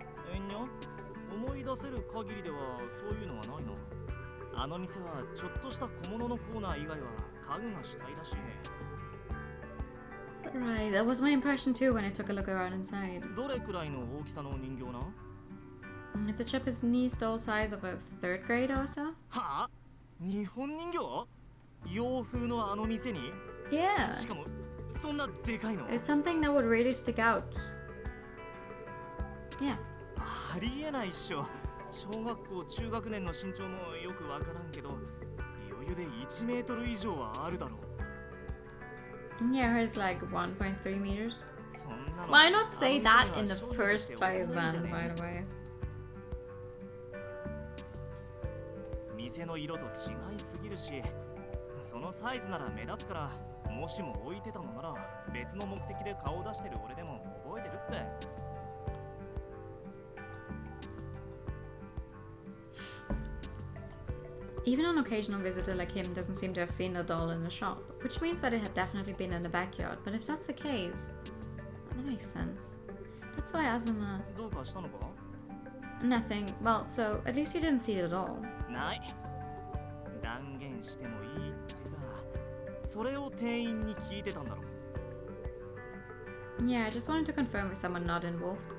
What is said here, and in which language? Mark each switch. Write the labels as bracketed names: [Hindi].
[Japanese] 人形にゃ思い出せる限りではそういうのはないのあの店はちょっとした小物のコーナー以外は家具が主体だし [English] Right, that was my impression too when I took a look around inside. [Japanese] どれくらいの大きさの人形な [English] It's a Japanese doll size of a third grader or so. [Japanese] はあ日本人形洋風のあの店に [English] Yeah, [Japanese] しかもそんなでかいの [English] it's something that would really stick out. Yeah. [Japanese] ありえないっしょ小学校中学年の身長もよくわからんけど余裕で1メートル以上はあるだろう [English] Yeah, I heard it's like 1.3 meters. Why not say that in the first place then, by the way? [Japanese] 店の色と違いすぎるし、そのサイズなら目立つから、もしも置いてたのなら別の目的で顔を出してる俺でも覚えてるって。 [English] Even an occasional visitor like him doesn't seem to have seen the doll in the shop, which means that it had definitely been in the backyard. But if that's the case, that makes sense. That's why Azuma... [Japanese] どうかしたのか? [English] Nothing. Well, so at least you didn't see it at all. [Japanese] ない。断言してもいいってか、それを店員に聞いてたんだろ。 [English] Yeah, I just wanted to confirm with someone not involved.